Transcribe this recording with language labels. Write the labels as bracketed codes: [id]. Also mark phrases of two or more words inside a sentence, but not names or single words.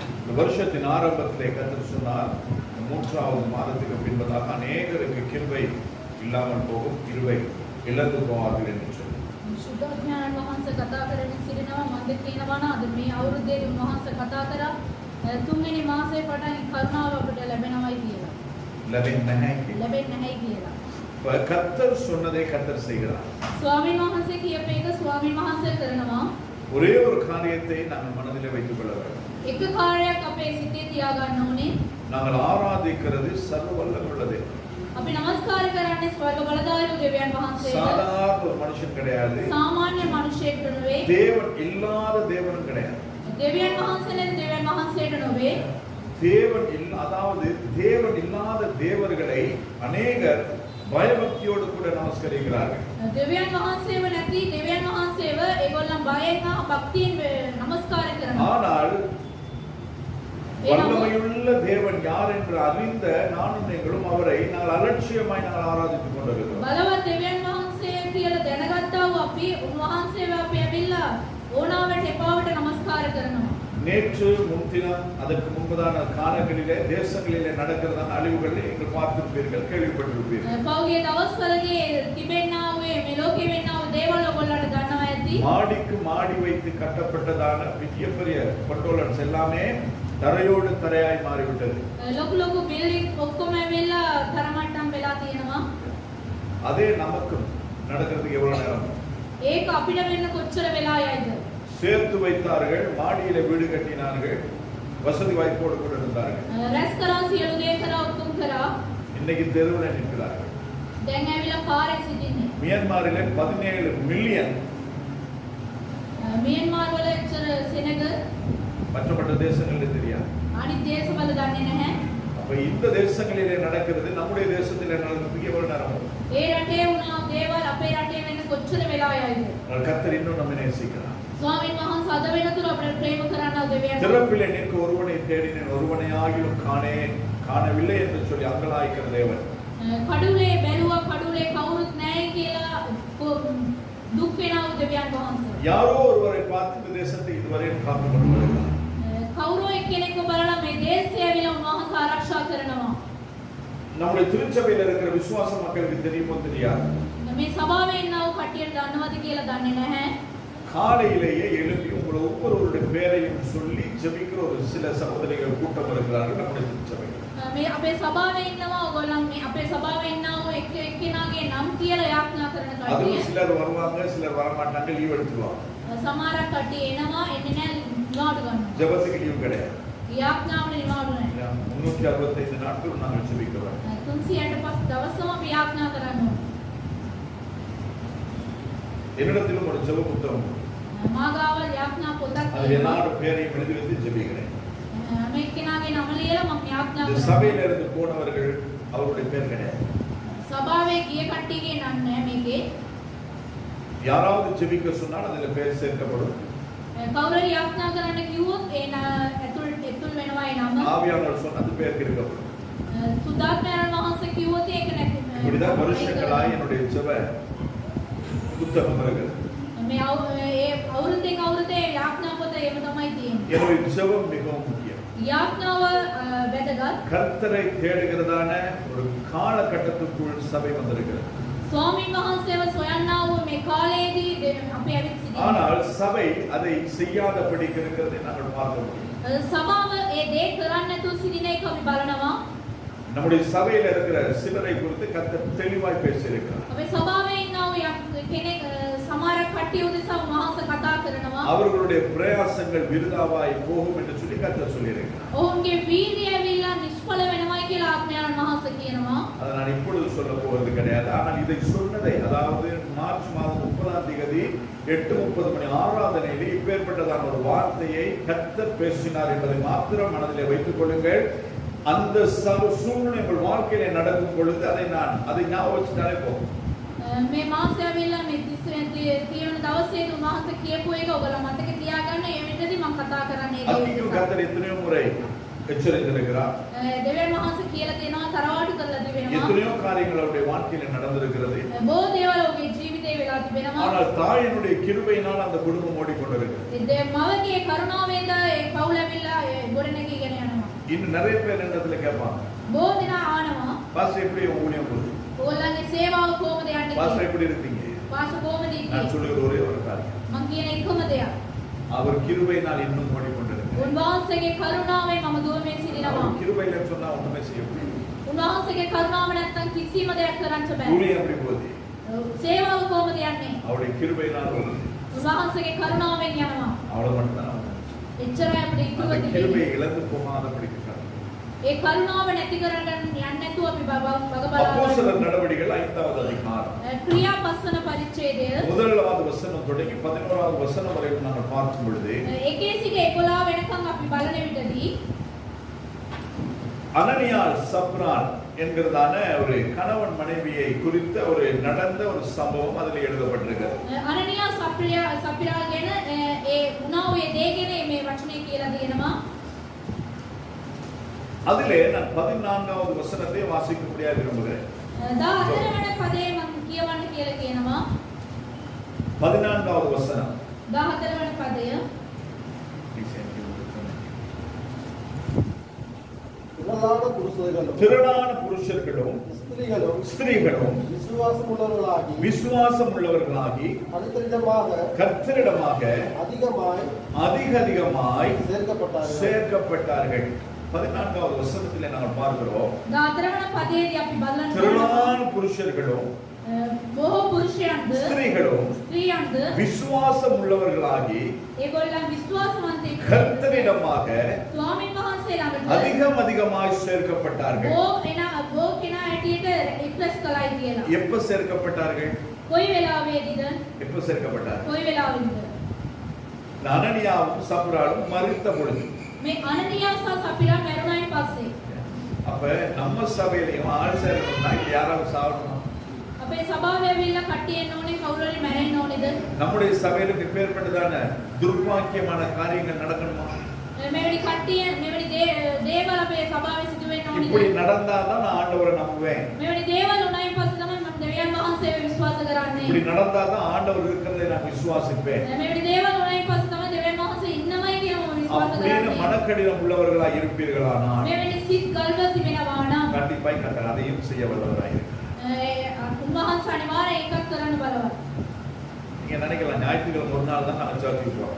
[ta] வருஷத்தின் ஆரம்பத்திலே கர்த்தர் சொன்னார், 3வது மாதத்துக்கு பின்பதாக அநேகருக்கு கிருபை இல்லாமல் போகும், கிருபை இழந்து போவார்கள் என்று சொல்லி. [si] සුද්ධඥාන වහන්සේ කතා කරමින් සිටිනවා මම කියනවා නේද මේ අවුරුද්දේදී උන්වහන්සේ කතා කරා තුන්වෙනි මාසයේ පටන් කරුණාව අපිට ලැබෙනවයි කියලා. லெபெන්නේ නැහැ කියලා. [ta] கர்த்தர் சொன்னதை கர்த்தர் செய்கிறார். [si] ස්වාමීන් වහන්සේ කියපු එක ස්වාමීන් වහන්සේ කරනවා. [ta] ஒரே ஒரு காரியத்தை நாங்கள் மனதிலே வைத்துக் கொள்ள வேண்டும். [si] එක කාර්යයක් අපේ සිතේ තියාගන්න ඕනේ. [ta] நாங்கள் ஆராதிக்கிறது சர்வ வல்லமையுள்ள தேவன். [si] අපි නමස්කාර කරන්නේ ස්වර්ග බලධාරී දෙවියන් වහන්සේට. [ta] சாதாரண ஒரு மனுஷன் கிடையாது. [si] සාමාන්‍ය මනුෂ්‍යයෙක්ට නෙවෙයි. [ta] தேவன் இல்லாத தேவனும் கிடையாது. [si] දෙවියන් වහන්සේලා දෙවියන් වහන්සේට නෙවෙයි. [ta] அதாவது தேவன் இல்லாத தேவர்களை அநேகர் பயபக்தியோடு கூட நமஸ்கரிக்கிறார்கள். [si] දෙවියන් වහන්සේව නැති දෙවියන් වහන්සේව ඒගොල්ලන් බයෙන් හා භක්තියෙන් නමස්කාර කරනවා. [ta] ஆனால் வல்லமையுள்ள தேவன் யார் என்று அறிந்த நானும் நீங்களும் அவரை நாங்கள் அலட்சியமாய் நாங்கள் ஆராதித்துக் கொண்டிருக்கிறோம். [si] බලවත් දෙවියන් වහන්සේ කියලා දැනගත්තා වූ අපි උන්වහන්සේව අපි ඇවිල්ලා ඕනාවට එපාවට නමස්කාර කරනවා. [ta] நேற்று முன்தினம் அதற்கு முன்பதான காலங்களிலே தேசங்களிலே நடக்கிறதான அழிவுகளை நீங்கள் பார்த்திருப்பீர்கள், கேள்விப்பட்டிருப்பீர்கள். [si] පෞගේ දවස්වලදී තිබෙනා වූ මේ ලෝකෙ වෙන්නා වූ දේවල් ඔයගොල්ලන්ට දන්නවා ඇති. [ta] மாடிக்கு மாடி வைத்து கட்டப்பட்டதான பெரிய பெரிய கட்டோலன்ஸ் எல்லாமே தரையோடு தரையாய் மாறிவிட்டது. [si] ලොකු ලොකු බිල්ඩින් ඔක්කොම ඇවිල්ලා තරමට්ටම් වෙලා තියෙනවා. [ta] அதே நமக்கு நடக்கிறதுக்கு எவ்வளவு நேரம்? [si] ඒක අපිට වෙන්න කොච්චර වෙලා යයිද? [ta] சேர்த்து வைத்தார்கள், மாடியில வீடு கட்டினார்கள், வசதி வாய்ப்போடு கூட இருந்தார்கள். [si] රැස් කරා සියලු දේ කරා උතුම් කරා. [ta] இன்னைக்கு தெருவில் நிற்கிறார்கள். [si] දැන් ඇවිල්ලා පාරේ සිටින්නේ. [ta] மியான்மரிலே 17 மில்லியன். [si] මියන්මාර් වල එච්චර සෙනග [ta] மற்ற தேசங்களில் தெரியாது. [si] අනිත් දේශවල දන්නේ නැහැ. [ta] அப்ப இந்த தேசங்களிலே நடக்கிறது நம்முடைய தேசத்திலே நடக்கிறதுக்கு எவ்வளவு நேரம்? [si] ඒ රටේ වුණා දේවල් අපේ රටේ වෙන්න කොච්චර වෙලා යයිද? [ta] கர்த்தர் இன்னும் நம்மை நேசிக்கிறார். [si] ස්වාමීන් වහන්සේ අද වෙනතුරු අපිට ප්‍රේම කරන්න දෙවියන්. [ta] திறப்பிலே நிற்க ஒருவனை தேடினேன், ஒருவனை ஆகிலும் காணவில்லை என்று சொல்லி அங்கலாய்க்கிற தேவன். [si] කඩුලේ බැලුවා කඩුලේ කවුරුත් නැහැ කියලා දුක් වෙනා දෙවියන් වහන්සේ. [ta] யாரோ ஒருவரை பார்த்து இந்த தேசத்தை இதுவரை காத்து கொண்டு வருகிறார். [si] කවුරු එක්කෙනෙක්ව බලලා මේ දේශය ඇවිල්ලා උන්වහන්සේ ආරක්ෂා කරනවා. [ta] நம்முடைய திருச்சபையில் இருக்கிற விசுவாச மக்களுக்கு தெரியுமோ தெரியாது. [si] මේ සභාවේ ඉන්නව කට්ටියට දන්නවද කියලා දන්නේ නැහැ. [ta] காலையிலேயே எழுப்பி உங்களை ஒவ்வொருவருடைய பேரையும் சொல்லி ஜெபிக்கிற ஒரு சில சகோதரிகள் கூட்டம் இருக்கிறார்கள் நம்முடைய திருச்சபையில். [si] මේ අපේ සභාවේ ඉන්නවා ඔයගොල්ලන් මේ අපේ සභාවේ ඉන්නව එක්ක එක්කෙනාගේ නම් කියලා යාඥා කරන [ta] அது [si] කට්ටිය. [ta] சிலர் வருவாங்க, சிலர் வர மாட்டாங்க, லீவ் எடுத்துருவாங்க. [si] සමහරක් කට්ටිය එනවා එන්නේ නැහැ නිවාඩු ගන්නවා. [ta] ஜெபத்துக்கு லீவ் கிடையாது. [si] යාඥාවට නිවාඩු නැහැ. [ta] 365 நாட்கள் நாங்கள் ஜெபிக்கிறோம். [si] 365 දවසම අපි යාඥා කරනවා. [ta] என்னிடத்திலும் ஒரு ஜெப புத்தகம் [si] මාගාව යාඥා පොතක් [ta] அது என்னோட பேரையும் எழுதி வைத்து ஜெபிக்கிறேன். [si] මේ කෙනාගේ නම ලියලා මම යාඥා [ta] இந்த [si] කරනවා. [ta] சபையில இருந்து போனவர்கள் அவருடைய பேர் கிடையாது. [si] සභාවේ ගිය කට්ටියගේ නම් නැහැ මේකේ. [ta] யாராவது ஜெபிக்க சொன்னால் அதுல பேர் சேர்க்கப்படும். [si] කවුරුහරි යාඥා කරන්න කිව්වොත් ඒ ඇතුල් වෙනවා ඒ නම. [ta] ஆவியானவர் சொன்ன அது பேர் இருக்கப்படும். [si] සුද්ධාත්මයන් වහන්සේ කිව්වොත් ඒක නැති. [ta] இப்படிதான் வருஷங்களாய் என்னுடைய ஜெப புத்தகம் இருக்கிறது. [si] මේ අවුරුද්දෙන් අවුරුද්දේ යාඥා පොත එහෙම තමයි තියෙන්නේ. [ta] என்னுடைய ஜெபம் மிகவும் முக்கியம். [si] යාඥාව වැදගත්. [ta] கர்த்தரை தேடுகிறதான ஒரு காலகட்டத்துக்குள் சபை வந்திருக்கிறது. [si] ස්වාමීන් වහන්සේව සොයන්නා වූ මේ කාලයේදී අපි ඇවිත් සිටිනවා. [ta] ஆனால் சபை அதை செய்யாதபடி இருக்கிறதை நாங்கள் பார்க்க முடியும். [si] සභාව ඒ දේ කරන්නේ නැතුව සිටින එක අපි බලනවා. [ta] நம்முடைய சபையில இருக்கிற சிலரை குறித்து கர்த்தர் தெளிவாய் பேசியிருக்கிறார். [si] අපේ සභාවේ ඉන්නා වූ කෙනෙක් සමහරක් කට්ටිය උදෙසා උන්වහන්සේ කතා කරනවා. [ta] அவர்களுடைய பிரயாசங்கள் விருதாவாய் போகும் என்று சொல்லி கர்த்தர் சொல்லியிருக்கிறார். [si] ඔවුන්ගේ වීර්යය ඇවිල්ලා නිෂ්ඵල වෙනවයි කියලා ආත්මයන් වහන්සේ කියනවා. [ta] அதை நான் இப்பொழுது சொல்ல போவது கிடையாது. ஆனால் இதை சொன்னதை, அதாவது மார்ச் மாதம் 30ஆம் தேதி 8:30 மணி ஆராதனையிலே இப்பேற்பட்டதான ஒரு வார்த்தையை கர்த்தர் பேசினார் என்பதை மாத்திரம் மனதிலே வைத்துக் கொள்ளுங்கள். அந்த சூழ்நிலை உங்கள் வாழ்க்கையிலே நடக்கும் பொழுது அதை ஞாபகம் வச்சுட்டாலே போதும். [si] මේ මාසය ඇවිල්ලා මේ 30 වෙනි දවසේදී උන්වහන්සේ කියපු එක ඔයගොල්ලෝ මතක තියාගන්න. ඒ වෙද්දී මම කතා කරන්නේ [ta] அதிகம் கர்த்தர் எத்தனையோ முறை எச்சரித்திருக்கிறார். [si] දෙවියන් වහන්සේ කියලා දෙනවා තරවාඩු කරලා දෙවෙනවා. [ta] எத்தனையோ காரியங்கள் அவருடைய வாழ்க்கையில நடந்திருக்கிறது. [si] බොහෝ දේවල් ඔහුගේ ජීවිතේ ජීවිතේ වෙලා තිබෙනවා. [ta] ஆனால் தாயினுடைய கிருபையினால் அந்த குடும்பம் ஓடிக்கொண்டிருக்கிறது. [si] මවගේ කරුණාවෙන්ද ඒ පවුල ඇවිල්ලා ගොඩනැගීගෙන යනවා. [ta] இன்னும் நிறைய பேர் இடத்துல கேட்பாங்க, [si] බොහෝ දෙනා ආනවා. [ta] பாஸ்டர் எப்படி ஊழியம் போகுது, [si] ඕගොල්ලන්ගේ සේවාව කොහොමද යන්නේ [ta] பாஸ்டர் [si] කියලා. [ta] எப்படி இருக்கீங்க? [si] පාස්ටර් කොහොමද ඉන්නේ? [ta] நான் சொல்லுகிற ஒரே ஒரு காரியம், [si] මම කියන එකම දෙයක්. [ta] அவர் கிருபையினால் இன்னும் ஓடிக்கொண்டிருக்கிறார். [si] උන්වහන්සේගේ කරුණාවෙන් මම දුවමින් සිටිනවා. [ta] அவர் கிருபையில சொன்னா ஒண்ணுமே செய்ய முடியாது. [si] උන්වහන්සේගේ කරුණාව නැත්තම් කිසිම දෙයක් කරන්න බෑ. [ta] ஊழியம் எப்படி போகுது? [si] සේවාව කොහොමද යන්නේ? [ta] அவருடைய கிருபையினால் ஓடுது. [si] උන්වහන්සේගේ කරුණාවෙන් යනවා. [ta] அவ்வளவு மட்டும்தான். [si] එච්චරයි අපිට ඉතුරුව [ta] அந்த [si] තිබෙන්නේ. [ta] கிருபையை இழந்து போகாதபடிக்கு [si] ඒ කරුණාව නැති කරගන්න යන්නේ නැතුව අපි වග බලා [ta] அப்போஸ்தலர் நடவடிக்கைகள் 5வது அதிகாரம் [si] ක්‍රියා පස්සන පරිච්ඡේදය [ta] முதலாவது வசனம் தொடங்கி 11வது வசனம் வரை நாங்கள் பார்க்கும் பொழுது [si] එකේ සිට 11 වෙනකන් අපි බලන විටදී [ta] அனனியாள் சப்ரால் என்கிறதான ஒரு கணவன் மனைவியை குறித்த ஒரு நடந்த ஒரு சம்பவம் அதில் எழுதப்பட்டிருக்கிறது. [si] අනනියා සප්‍රියා ගැන ඒ වුණා ඔය දේ ගැන මේ වචනේ කියලා දෙනවා. [ta] அதிலே நான் 14வது வசனத்தை வாசிக்கும்படியாக விரும்புகிறேன். [si] 14 වෙනි පදේ මම කියවන්න කියලා කියනවා. [ta] 14வது வசனம். [si] 14 වෙනි පදය. [ta] திரளான புருஷர்களும் ஸ்திரீகளும் விசுவாசம் உள்ளவர்களாகி கர்த்தரிடமாக அதிகமாய் சேர்க்கப்பட்டார்கள். 14வது வசனத்திலே நாங்கள் பார்க்கிறோம், [si] 14 වෙනි පදයේදී අපි බලන්න [ta] திரளான புருஷர்களும் [si] බොහෝ පුරුෂයන්ද [ta] ஸ்திரீகளும் விசுவாசம் உள்ளவர்களாகி [si] ඒගොල්ලන් විශ්වාසවන්තයෙක් [ta] கர்த்தரிடமாக [si] ස්වාමීන් වහන්සේ ළඟට [ta] அதிகமாய் சேர்க்கப்பட்டார்கள். [si] බෝ කෙනා ඇටියට රික්වෙස්ට් කළයි කියලා. [ta] எப்ப சேர்க்கப்பட்டார்கள்? [si] කොයි වෙලාවෙදීද? [ta] எப்ப சேர்க்கப்பட்டார்கள்? [si] කොයි වෙලාවෙදීද? [ta] அனனியாவும் சப்ராலும் மரித்த பொழுது. [si] මේ අනනියා සහ සපිරා මරුණායින් පස්සේ [ta] அப்ப நம்ம சபையிலயும் ஆள் சேரணும்னா யாராவது சாவணுமா? [si] අපේ සභාවේ ඇවිල්ලා කට්ටිය එන්න ඕනේ, කවුරු හරි මැරෙන්න ඕනේද? [ta] நம்முடைய சபையில இப்பேற்பட்டதான துர்பாக்கியமான காரியங்கள் நடக்கணுமா? [si] මෙවැනි කට්ටිය මෙවැනි දේවල් අපේ සභාවේ සිදු වෙන්න [ta] இப்படி [si] ඕනේද? [ta] நடந்தாதான் நான் ஆண்டவரை நம்புவேன். [si] මෙවැනි දේවල් උනායින් පස්සේ තමයි මම දෙවියන් වහන්සේව විශ්වාස කරන්නේ. [ta] இப்படி நடந்தாதான் ஆண்டவர் இருக்கிறதை நான் விசுவாசிப்பேன். [si] මෙවැනි දේවල් උනායින් පස්සේ තමයි දෙවියන් වහන්සේ ඉන්නමයි කියලා මම විශ්වාස [ta] அப்படியே [si] කරන්නේ. [ta] மனக்கடினம் உள்ளவர்களாக இருப்பீர்களானால் [si] මෙවැනි සිත් ගල්ව තිබෙනවා නම් [ta] கண்டிப்பாய் கர்த்தர் அதையும் செய்ய வல்லவராய் இருக்கிறார். [si] උන්වහන්සේ අනිවාර්යෙන් ඒකත් කරන්න බලවත්. [ta] நீங்க நினைக்கலாம் ஞாயிற்றுக்கிழமை ஒரு நாள் தான் நான் சர்ச்சுக்கு போறோம்,